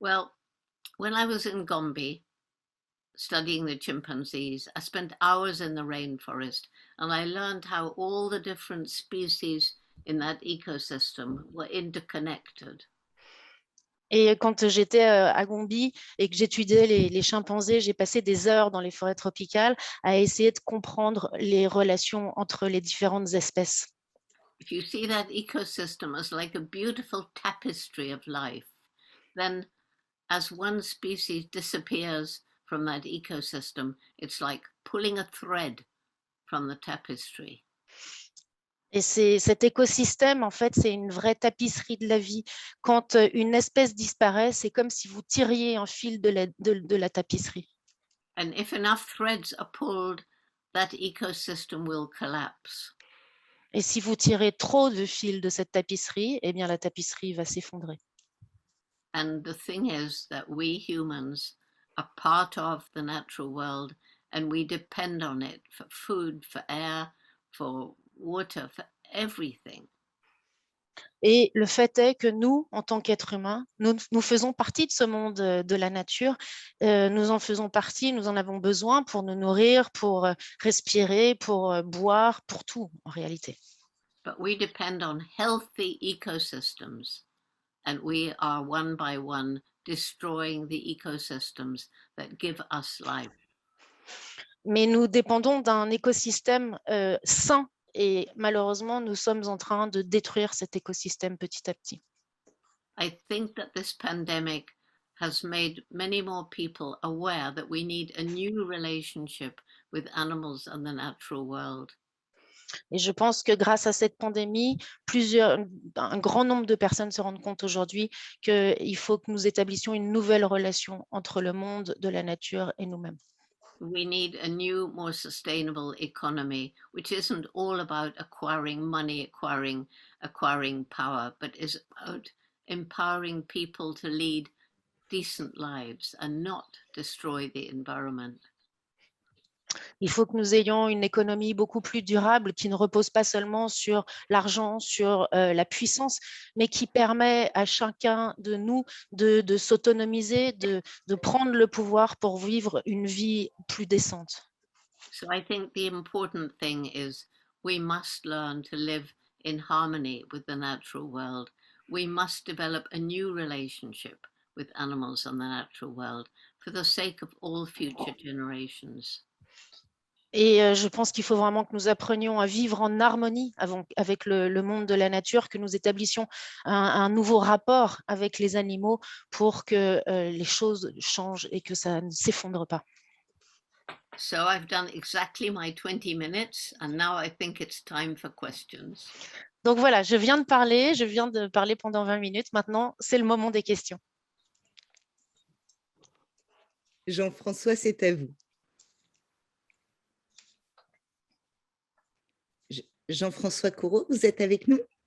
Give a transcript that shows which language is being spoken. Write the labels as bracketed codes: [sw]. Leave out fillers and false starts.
[en] Well, when I was in Gombe studying the chimpanzees, I spent hours in the rainforest and I learned how all the different species in that ecosystem were interconnected. [fr] Et quand j'étais à Gombe et que j'étudiais les chimpanzés, j'ai passé des heures dans les forêts tropicales à essayer de comprendre les relations entre les différentes espèces. [en] If you see that ecosystem as like a beautiful tapestry of life, then as one species disappears from that ecosystem, it's like pulling a thread from the tapestry. [fr] Et cet écosystème, en fait, c'est une vraie tapisserie de la vie. Quand une espèce disparaît, c'est comme si vous tiriez un fil de la tapisserie. [en] And if enough threads are pulled, that ecosystem will collapse. [fr] Et si vous tirez trop de fils de cette tapisserie, eh bien, la tapisserie va s'effondrer. [en] And the thing is that we humans are part of the natural world and we depend on it for food, for air, for water, for everything. [fr] Et le fait est que nous, en tant qu'êtres humains, nous faisons partie de ce monde de la nature. Nous en faisons partie, nous en avons besoin pour nous nourrir, pour respirer, pour boire, pour tout en réalité. [en] But we depend on healthy ecosystems and we are one by one destroying the ecosystems that give us life. [fr] Mais nous dépendons d'un écosystème sain. Et malheureusement, nous sommes en train de détruire cet écosystème petit à petit. [en] I think that this pandemic has made many more people aware that we need a new relationship with animals and the natural world. [fr] Et je pense que grâce à cette pandémie, un grand nombre de personnes se rendent compte aujourd'hui qu'il faut que nous établissions une nouvelle relation entre le monde de la nature et nous-mêmes. [en] We need a new, more sustainable economy, which isn't all about acquiring money, acquiring power, but is about empowering people to lead decent lives and not destroy the environment. [fr] Il faut que nous ayons une économie beaucoup plus durable qui ne repose pas seulement sur l'argent, sur la puissance, mais qui permet à chacun de nous de s'autonomiser, de prendre le pouvoir pour vivre une vie plus décente. [en] So I think the important thing is we must learn to live in harmony with the natural world. We must develop a new relationship with animals and the natural world for the sake of all future generations. [fr] Et je pense qu'il faut vraiment que nous apprenions à vivre en harmonie avec le monde de la nature, que nous établissions un nouveau rapport avec les animaux pour que les choses changent et que ça ne s'effondre pas. [en] So I've done exactly my 20 minutes and now I think it's time for questions. [fr] Donc voilà, je viens de parler pendant 20 minutes. Maintenant, c'est le moment des questions. Jean-François, c'est à vous. Jean-François Coureau, vous êtes avec nous?